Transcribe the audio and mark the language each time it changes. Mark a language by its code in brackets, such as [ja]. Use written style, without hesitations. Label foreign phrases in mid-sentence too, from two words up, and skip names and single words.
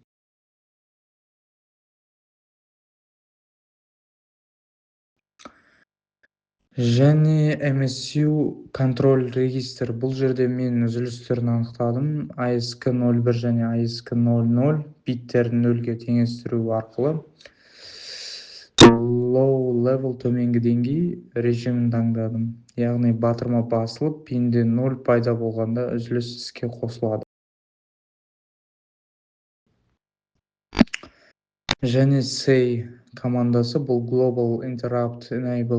[kk] Және [en] MSU Control Register. [kk] Бұл жерде мен үзілістерін анықтадым. ASK01 және ASK00 биттерін нөлге теңестіру арқылы [en] low level [kk] төменгі деңгей режимін таңдадым. Яғни батырма басылып, пинде 0 пайда болғанда үзіліс іске қосылады. Және say командасы бұл [en] Global Interrupt Enable.